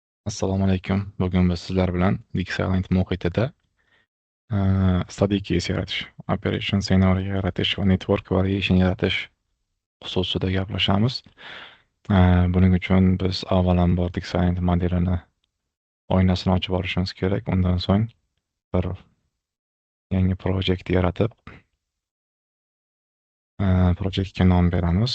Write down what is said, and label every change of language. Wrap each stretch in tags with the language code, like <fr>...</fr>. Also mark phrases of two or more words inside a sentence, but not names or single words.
<uz>Assalomu alaykum. Bugun biz sizlar bilan Dixieland muhitida</uz> <en>study case</en> <uz>yaratish,</uz> <en>operation scenario</en> <uz>yaratish va</uz> <en>network variation</en> <uz>yaratish xususida gaplashamiz. Buning uchun biz avvalambor Dixieland modelini oynasini ochib olishimiz kerak. Undan so'ng bir yangi projekt yaratib, projektga nom beramiz.</uz>